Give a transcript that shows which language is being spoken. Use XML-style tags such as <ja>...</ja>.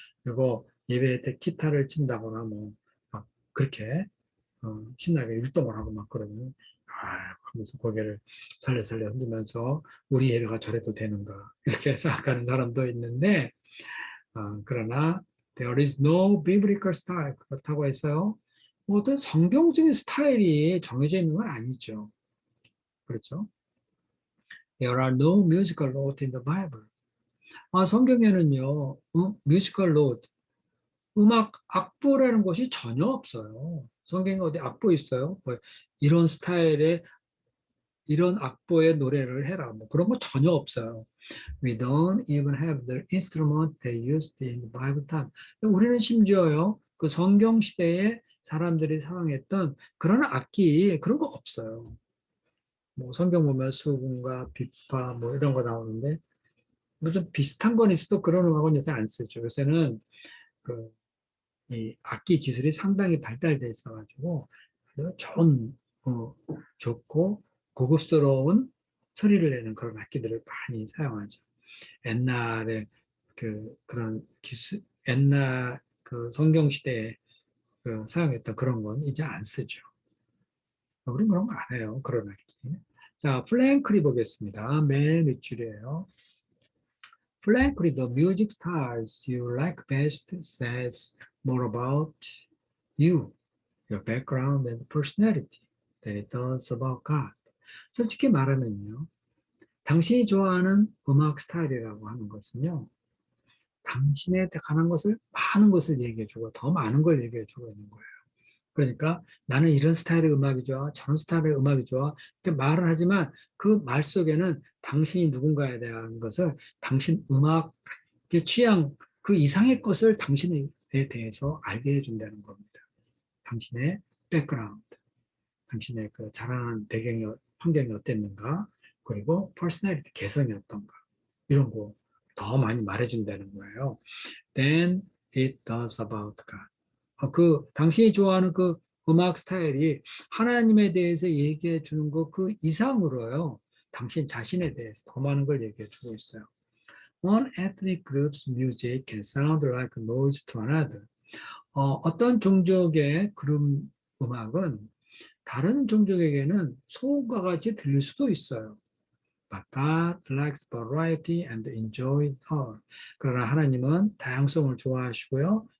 <ko>그리고 예배 때 기타를 친다거나 뭐 막 그렇게 신나게 율동을 하고 막 그러면 하면서 고개를 살려살려 흔들면서 우리 예배가 저래도 되는가 이렇게 생각하는 사람도 있는데 그러나</ko> <en>there is no biblical style</en> <ko>그렇다고 해서요 뭐 어떤 성경적인 스타일이 정해져 있는 건 아니죠. 그렇죠?</ko> <en>There are no musical notes in the Bible.</en> <ko>성경에는요 뮤지컬 노트 음악 악보라는 것이 전혀 없어요. 성경에 어디 악보 있어요? 뭐 이런 스타일의 이런 악보의 노래를 해라. 뭐 그런 거 전혀 없어요.</ko> <en>We don't even have the instrument they used in the Bible time.</en> <ko>우리는 심지어요, 그 성경 시대에 사람들이 사용했던 그런 악기, 그런 거 없어요. 뭐 성경 보면 수금과 비파 뭐 이런 거 나오는데, 뭐 좀 비슷한 건 있어도 그런 음악은 요새 안 쓰죠. 요새는 이 악기 기술이 상당히 발달돼 있어가지고, 좋은, 좋고 고급스러운 소리를 내는 그런 악기들을 많이 사용하죠. 옛날에 그런 기술, 옛날 그 성경 시대에 사용했던 그런 건 이제 안 쓰죠. 우린 그런 거 안 해요. 그런 악기. 자, 플랭크리 보겠습니다. 맨 윗줄이에요.</ko> <en>Frankly, the music styles you like best says more about you, your background and personality than it does about God.</en> <ko>솔직히 말하면요. 당신이 좋아하는 음악 스타일이라고 하는 것은요. 당신에 관한 것을 많은 것을 얘기해주고 더 많은 걸 얘기해주고 있는 거예요. 그러니까 나는 이런 스타일의 음악이 좋아, 저런 스타일의 음악이 좋아 이렇게 말을 하지만 그 말 속에는 당신이 누군가에 대한 것을 당신 음악의 취향 그 이상의 것을 당신에 대해서 알게 해준다는 겁니다. 당신의 백그라운드, 당신의 그 자라난 배경이 환경이 어땠는가, 그리고 퍼스널리티 개성이 어떤가 이런 거 더 많이 말해준다는 거예요.</ko> <en>Then it does about God.</en> <ko>당신이 좋아하는 그 음악 스타일이 하나님에 대해서 얘기해 주는 것 그 이상으로요. 당신 자신에 대해서 더 많은 걸 얘기해 주고 있어요.</ko> <en>One ethnic group's music can sound like noise to another.</en> <ko>어떤 종족의 그룹 음악은 다른 종족에게는 소음과 같이 들릴 수도 있어요.</ko> <en>But God likes variety and enjoys all.</en> <ko>그러나 하나님은 다양성을 좋아하시고요.</ko>